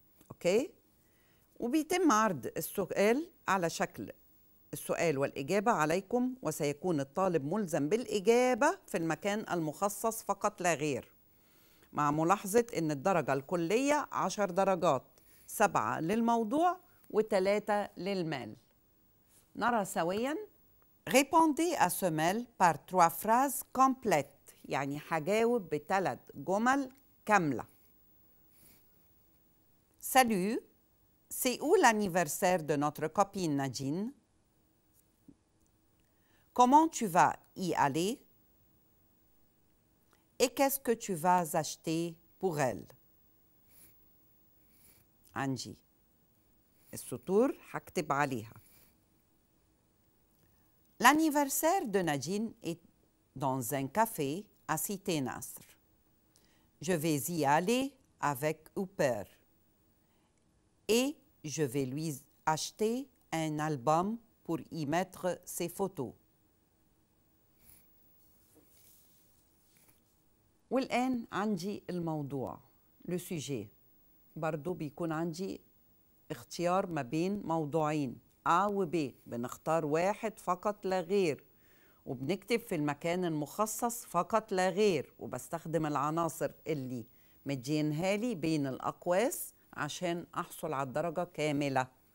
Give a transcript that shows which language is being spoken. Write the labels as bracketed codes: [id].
[ar] أوكي؟ وبيتم عرض السؤال على شكل السؤال والإجابة عليكم، وسيكون الطالب ملزم بالإجابة في المكان المخصص فقط لا غير، مع ملاحظة أن الدرجة الكلية 10 درجات، 7 للموضوع و3 للمال. نرى سوياً. [fr] Répondez à ce mail par 3 phrases complètes، [ar] يعني هجاوب ب3 جمل كاملة. [fr] Salut, c'est où l'anniversaire de notre copine Nadine? Comment tu vas y aller? Et qu'est-ce que tu vas acheter pour elle? [ar] عندي السطور هكتب عليها. [fr] L'anniversaire de Nadine est dans un café à Cité Nasr. Je vais y aller avec Uber et je vais lui acheter un album pour y mettre ses photos. [ar] والآن عندي الموضوع le sujet. برضو بيكون عندي اختيار ما بين موضوعين A و B، بنختار واحد فقط لا غير وبنكتب في المكان المخصص فقط لا غير، وبستخدم العناصر اللي مدينها لي بين الأقواس عشان أحصل على الدرجة كاملة.